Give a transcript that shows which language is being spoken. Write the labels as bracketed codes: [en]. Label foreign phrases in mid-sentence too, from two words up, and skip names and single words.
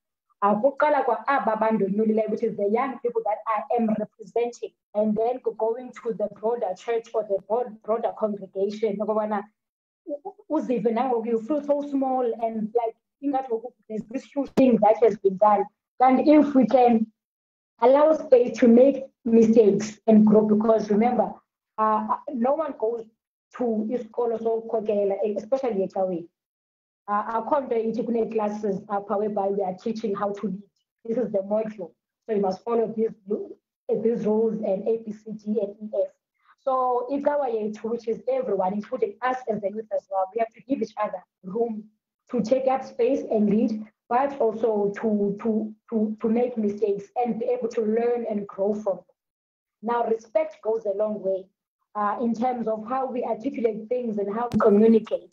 [en] Which is the young people that I am representing, and then going to the broader church or the broader congregation. You feel so small, and like there's this huge thing that has been done. And if we can allow space to make mistakes and grow, because remember, no one goes to [xh] isikolo sokukhokela, [en] especially ecaweni. [xh] Akho nto ithi kune-classes apha [en] whereby we are teaching how to lead. This is the module. So you must follow these rules and A, B, C, D, and E, F. [xh] So icawa yethu, [en] which is everyone, including us as the youth as well, we have to give each other room to take up space and lead, but also to make mistakes and be able to learn and grow from them. Now, respect goes a long way in terms of how we articulate things and how we communicate.